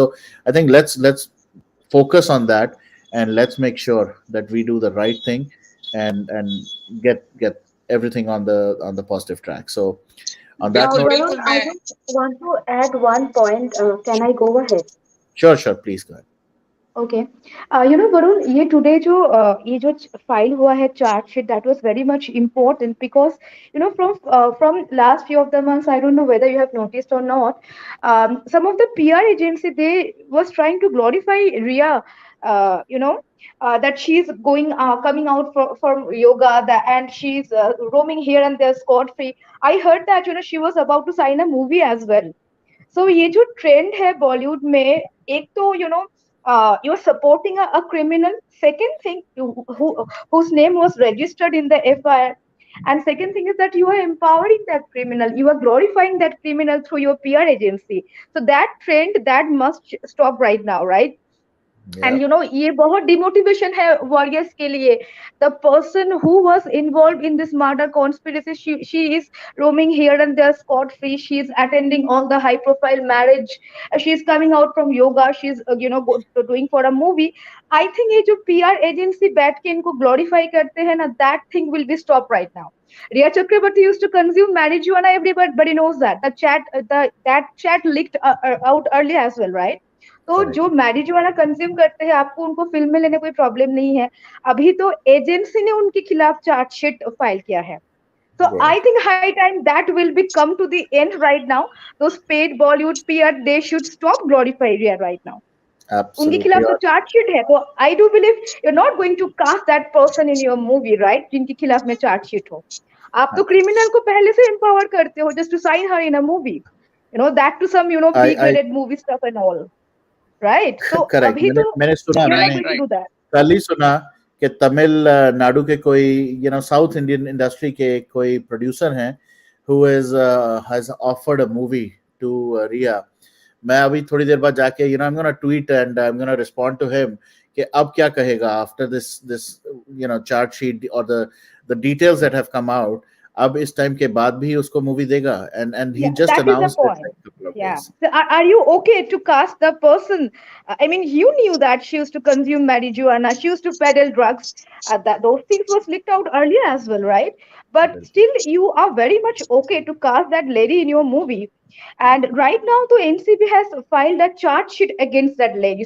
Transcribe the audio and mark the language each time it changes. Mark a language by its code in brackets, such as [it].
[en] So I think let's focus on that, and let's make sure that we do the right thing and get everything on the positive track. So on that note, Varun, I just want to add one point. Can I go ahead? sure, please go ahead. [hi] Okay Varun, ये जो file हुआ है chargesheet, [en] That was very much important because from last few of the months, I don't know whether you have noticed or not, some of the PR agency they was trying to glorify Rhea, that she's coming out from yoga, and she's roaming here and there scot free. I heard that she was about to sign a movie as well. [hi] So ये जो trend है बॉलीवुड में, एक तो [en] you're supporting a criminal. Second thing, whose name was registered in the FIR. And second thing is that you are empowering that criminal. You are glorifying that criminal through your PR agency. So that trend, that must stop right now, right? [hi] And ये बहुत demotivation है warriors के लिए. [en] The person who was involved in this murder conspiracy, she is roaming here and there scot free. She is attending all the high profile marriage. She is coming out from yoga. She is doing for a movie. I think [hi] ये जो PR agency बैठ के इनको glorify करते हैं ना, [en] that thing will be stopped right now. Rhea Chakraborty used to consume marijuana. Everybody knows that. That chat leaked out earlier as well, right? [hi] तो जो मैरिजुआना कंज्यूम करते हैं, आपको उनको फिल्म में लेने कोई प्रॉब्लम नहीं है. अभी तो एजेंसी ने उनके खिलाफ चार्जशीट फाइल किया है. [en] So I think high time that will be come to the end right now. Those paid Bollywood PR, they should stop glorifying Rhea right now. [hi] उनके खिलाफ तो चार्जशीट है. [en] तो I do believe you're not going to cast that person in your movie, right? [hi] जिनके खिलाफ में chargesheet हो. आप तो क्रिमिनल को पहले से empower करते हो [en] just to sign her in a movie. That to some big-rated movie stuff and all. Right. So correct. [hi] मैंने सुना, कल ही सुना कि तमिलनाडु के कोई साउथ इंडियन इंडस्ट्री के कोई प्रोड्यूसर हैं [en] who has offered a movie to Rhea. [hi] मैं अभी थोड़ी देर बाद जाके [en] I'm going to tweet and I'm going to respond to him [hi] कि अब क्या कहेगा [en] after this charge sheet or the details that have come out. [hi] अब इस टाइम के बाद भी उसको मूवी देगा, [en] and he just announced it. Yeah. So are you okay to cast the person? I mean, you knew that she used to consume marijuana, she used to peddle drugs. Those things was leaked out earlier as well, right? But still, you are very much okay to cast that lady in your movie. And right now, the NCB has filed a charge sheet against that lady.